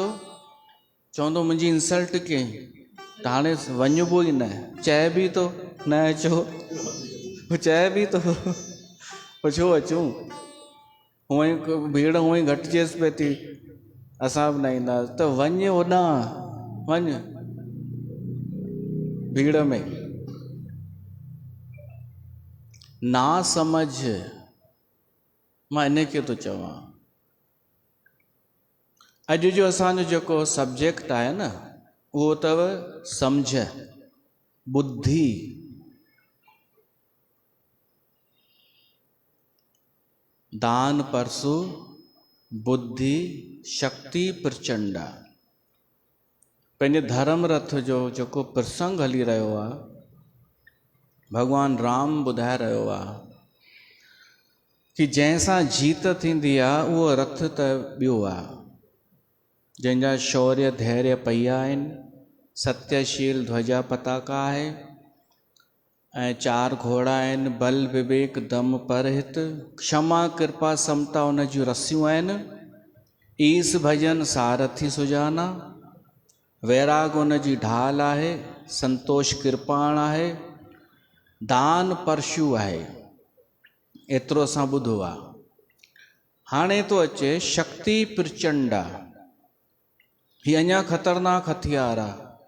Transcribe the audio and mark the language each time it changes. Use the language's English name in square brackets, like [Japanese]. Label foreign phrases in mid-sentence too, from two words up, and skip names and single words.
[Sindhi] चवंदो मुंहिंजी इंसल्ट कयईं त हाणे वञिबो ई न। चए बि थो न अचो, चए बि थो पोइ छो अचूं? हूअं ई भीड़ हूअं ई घटिजेसि पई थी, असां बि न ईंदासीं। त वञ होॾां, वञ भीड़ में। ना समझ, मां इन खे थो चवां। अॼु जो असांजो जेको सब्जेक्ट आहे न, उहो अथव सम्झ, बुद्धि। [Awadhi] दान परसु बुद्धि शक्ति प्रचंडा। [Sindhi] पंहिंजे धर्म रथ जो जेको प्रसंग हली रहियो आहे, भॻवानु राम ॿुधाए रहियो आहे कि जंहिंसां जीत थींदी आहे उहो रथ त ॿियो आहे, जंहिंजा शौर्य धैर्य पहिया आहिनि, [Awadhi] सत्यशील ध्वजा पताका [Sindhi] आहे, ऐं 4 घोड़ा आहिनि, [Awadhi] बल विवेक दम परहित, क्षमा कृपा समता [Sindhi] उन जूं रसियूं आहिनि, [Awadhi] ईस भजन सारथी सुजाना, [Sindhi] वैराग उन जी ढाल आहे, संतोष कृपाण आहे, [Awadhi] दान परशु [Sindhi] आहे। एतिरो असां ॿुधो आहे। हाणे थो अचे [Awadhi] शक्ति प्रचंडा। [Sindhi] ही अञा ख़तरनाक हथियार आहे।